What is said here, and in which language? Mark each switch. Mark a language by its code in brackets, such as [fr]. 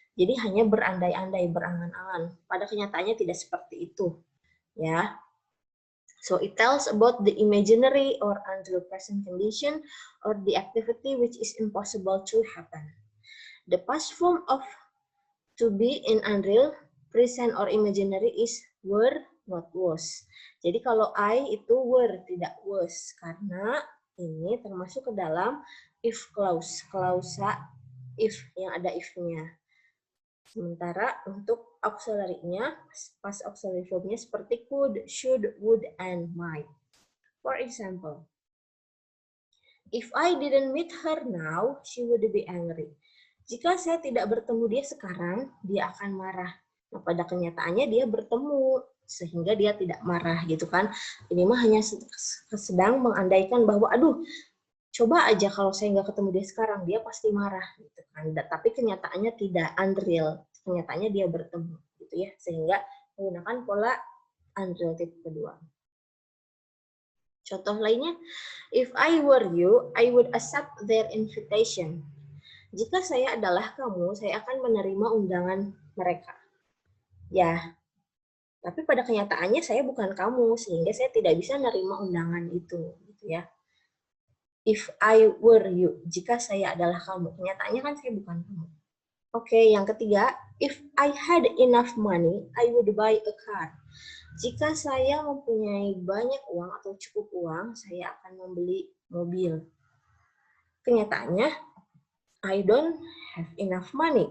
[id] Jadi hanya berandai-andai, berangan-angan. Pada kenyataannya tidak seperti itu, ya. [en] So it tells about the imaginary or unreal present condition, or the activity which is impossible to happen. The past form of to be in unreal, present or imaginary is were, not was. [id] Jadi kalau I itu were, tidak was, karena ini termasuk ke dalam if clause, klausa if yang ada if-nya. Sementara untuk auxiliary-nya, pas auxiliary verb-nya seperti could, should, would, and might. [en] For example, if I didn't meet her now, she would be angry. [id] Jika saya tidak bertemu dia sekarang, dia akan marah. Nah, pada kenyataannya dia bertemu, sehingga dia tidak marah, gitu kan. Ini mah hanya sedang mengandaikan bahwa, aduh, coba aja kalau saya nggak ketemu dia sekarang, dia pasti marah, gitu kan. Tapi kenyataannya tidak, unreal. kenyataannya dia bertemu gitu ya, sehingga menggunakan pola unrelated kedua. Contoh lainnya, [en] if I were you, I would accept their invitation. [id] Jika saya adalah kamu, saya akan menerima undangan mereka. Ya, tapi pada kenyataannya saya bukan kamu, sehingga saya tidak bisa menerima undangan itu, gitu ya. [en] If I were you, [id] jika saya adalah kamu, kenyataannya kan saya bukan kamu. [en] Oke, [id] yang ketiga, [en] if I had enough money, I would buy a car. [id] Jika saya mempunyai banyak uang atau cukup uang, saya akan membeli mobil. Kenyataannya, [en] I don't have enough money.